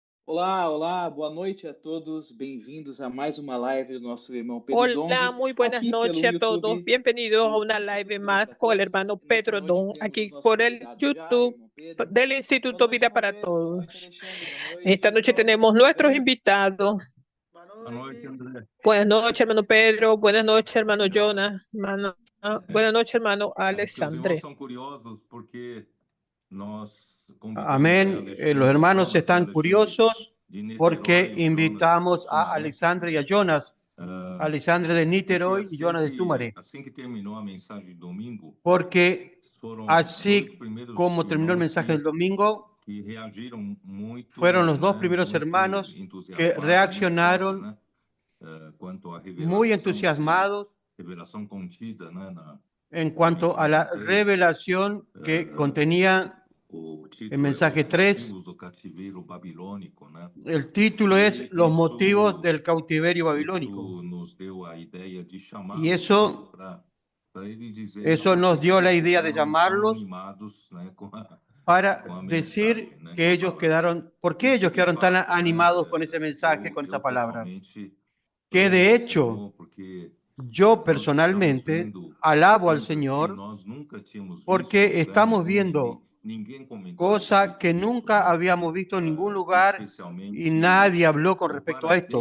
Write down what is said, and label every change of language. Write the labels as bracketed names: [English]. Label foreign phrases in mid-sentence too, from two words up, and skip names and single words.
[Portuguese] Olá, olá, boa noite a todos. Bem-vindos a mais uma live do nosso irmão Pedro [Spanish] Hola, Dong, muy buenas [Portuguese] aqui pelo [Spanish] noches a todos. [Portuguese] YouTube. [Spanish] Bienvenidos a [Portuguese] E [Spanish] una [Portuguese] estamos [Spanish] live [Portuguese] muito [Spanish] más con el [Portuguese] satisfeitos. [Spanish] hermano [Portuguese] Nessa [Spanish] Pedro [Portuguese] noite [Spanish] Don, [Portuguese] temos o [Spanish] aquí [Portuguese] nosso [Spanish] por el [Portuguese] convidado já, [Spanish] YouTube [Portuguese] irmão Pedro. [Spanish] del [Portuguese] Boa [Spanish] Instituto [Portuguese] noite, [Spanish] Vida [Portuguese] irmão [Spanish] para [Portuguese] Pedro. Boa noite, [Spanish] Todos. [Portuguese] Alexandre. Boa noite, [Spanish] Esta noche [Portuguese] irmão. [Spanish] tenemos [Portuguese] Tudo [Spanish] nuestros [Portuguese] bem? [Spanish] invitados. [Portuguese] Boa noite, André. [Spanish] Buenas noches, hermano Pedro. Buenas noches, hermano Jonas. Buenas noches, hermano Alexandre. [Portuguese] São curiosos porque nós [Spanish] Amén. Los hermanos están curiosos porque invitamos a Alexandre y a Jonas, Alexandre de Niterói y Jonas de Sumaré. [Portuguese] Assim que terminou a mensagem de domingo, Porque foram [Spanish] así como terminó el mensaje del domingo, [Portuguese] que reagiram muito, [Spanish] fueron los dos primeros hermanos que reaccionaron [Portuguese] quanto à [Spanish] muy entusiasmados [Portuguese] revelação contida, [Spanish] en cuanto a la revelación que contenía [Portuguese] o [Spanish] el mensaje 3. [Portuguese] do cativeiro babilônico, [Spanish] El título es Los motivos del cautiverio babilónico. [Portuguese] Isso nos deu a ideia de chamar [Spanish] Y eso nos dio la idea de llamarlos para decir que ellos quedaron, ¿por qué ellos quedaron tan animados con ese mensaje, con esa palabra? Que de hecho, yo personalmente alabo al Señor porque estamos viendo cosa que nunca habíamos visto en ningún lugar y nadie habló con respecto a esto.